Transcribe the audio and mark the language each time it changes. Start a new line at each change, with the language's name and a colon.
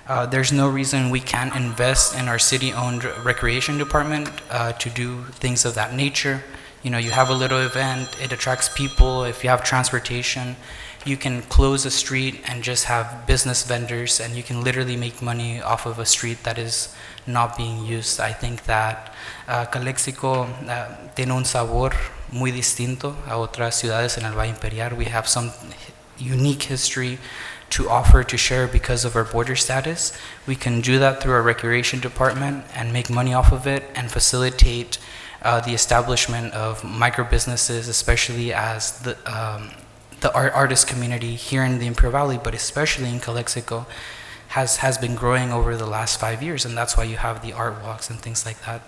English: There's no reason we can't invest in our city-owned recreation department to do things of that nature. You know, you have a little event, it attracts people. If you have transportation, you can close a street and just have business vendors, and you can literally make money off of a street that is not being used. I think that
Spanish: Calexico tiene un sabor muy distinto a otras ciudades en el Valle Imperial.
English: We have some unique history to offer, to share because of our border status. We can do that through our recreation department and make money off of it and facilitate the establishment of micro businesses, especially as the artist community here in the Imperial Valley, but especially in Calexico, has been growing over the last 5 years, and that's why you have the art walks and things like that.